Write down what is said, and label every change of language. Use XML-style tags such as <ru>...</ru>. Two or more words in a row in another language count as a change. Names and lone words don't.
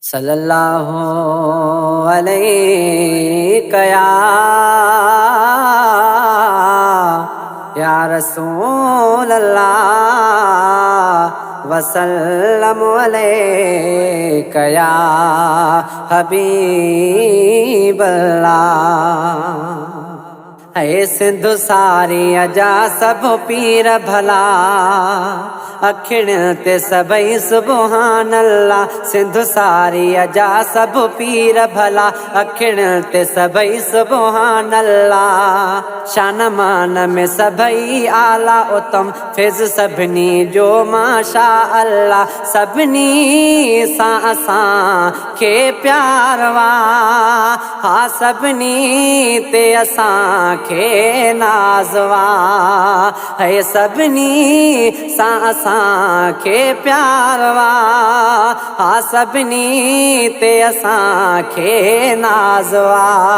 <ar>صلی اللہ علیہ یا، یا رسول اللہ، وسلم علیک یا حبیب اللہ۔</ar> <sd>اے سندھ ساری اجا سب پیر بھلا، اکھڻ تے سڀئي</sd> <ar>سبحان اللہ۔</ar> <sd>سنڌ ساري اجا سڀ پير ڀلا، اکڻ تي سڀئي</sd> <ar>سبحان الله۔</ar> <sd>شان مان ۾ سڀئي آلا اتم، فيض سڀني جو</sd> <ar>ماشا الله۔</ar> <sd>سڀني سان اسان کي پيار وا، ها سڀني تي اسان کي ناز وا، هي سڀني سان اسان کي پيار وا، ها سڀني تي اسان کي ناز وا۔</sd>